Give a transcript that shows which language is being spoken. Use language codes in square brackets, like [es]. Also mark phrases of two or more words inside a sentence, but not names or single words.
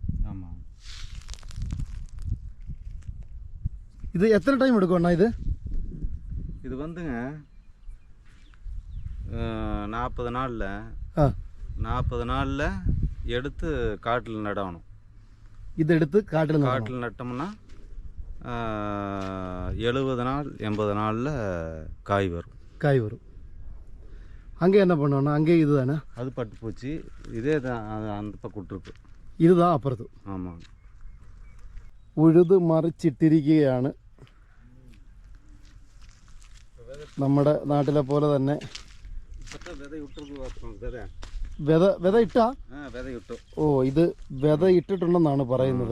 [ml] ഇത് എത്ര ടൈം എടുക്കും അണ്ണാ? [ta] இது வந்துங்க 40 நாளில் எடுத்து காட்டில் நடணும். [ml] ഇതെടുത്ത് കാട്ടിൽ [ta] நட்டோம்னா 70 நாள் 80 நாளில் காய் வரும். அங்கே என்ன பண்ணுவோன்னா, அங்கே இது தானே, அது பட்டு போச்சு. இதே தான் அந்த பக்கம் விட்டுருக்கு. இதுதான் അപ്പുറത്ത്. ஆமாம், [ml] ഉഴുത് മറിച്ചിട്ടിരിക്കുകയാണ്. നമ്മുടെ നാട്ടിലെ പോലെ തന്നെ വിത ഇട്ടാ. ഓ, ഇത് വിത ഇട്ടിട്ടുണ്ടെന്നാണ് പറയുന്നത്.